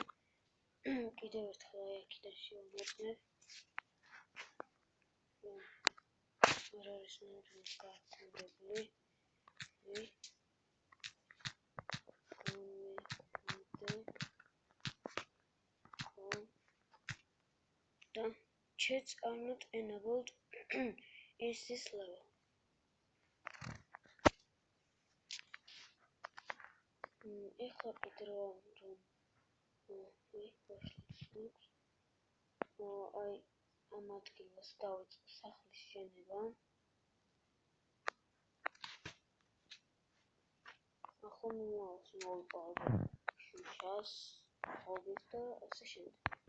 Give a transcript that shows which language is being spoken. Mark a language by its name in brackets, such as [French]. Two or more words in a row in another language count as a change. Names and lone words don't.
[Georgian] კიდევ ერთხელ აი აქედან შევამოწმებ. არ არის ნამდვილად გააქტიურებული. [English] და chats are not enabled is this level. [Georgian] ეხლა კიდე რომ აი ამ ადგილას დავიწყო სახლის შენება. ახლა მოვიპოვებ შუშას, ხობის და ასე შემდეგ.